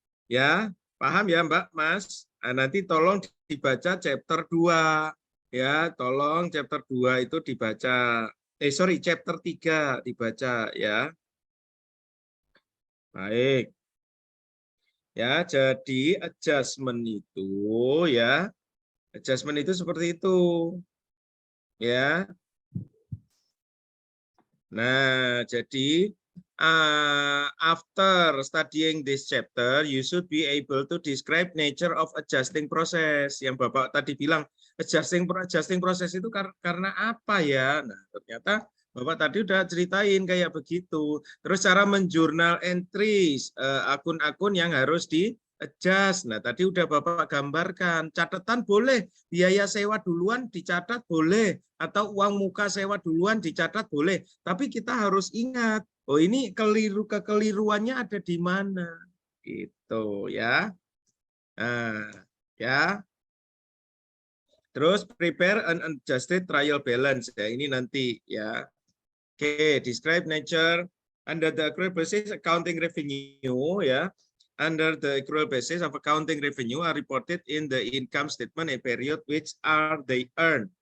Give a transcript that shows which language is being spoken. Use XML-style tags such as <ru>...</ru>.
<id>Ya, paham ya Mbak, Mas? Nah, nanti tolong dibaca chapter 2 ya, tolong chapter 2 itu dibaca. Chapter 3 dibaca ya. Baik. Ya, jadi adjustment itu ya. Adjustment itu seperti itu. Ya. Nah, jadi</id> <en>after studying this chapter, you should be able to describe nature of adjusting process.</en> <id>Yang Bapak tadi bilang, adjusting process itu karena apa ya? Nah, ternyata Bapak tadi udah ceritain kayak begitu. Terus cara menjurnal entries, akun-akun yang harus di-adjust. Nah, tadi udah Bapak gambarkan. Catatan boleh, biaya sewa duluan dicatat boleh, atau uang muka sewa duluan dicatat boleh. Tapi kita harus ingat, oh ini kekeliruannya ada di mana, gitu ya. Nah, ya. Terus</id> <en>prepare an adjusted trial balance.</en> <id>Ya, ini nanti ya.</id> <en>Oke, describe nature under the accrual basis accounting revenue ya. Under the accrual basis of accounting revenue are reported in the income statement a period which are they earned.</en>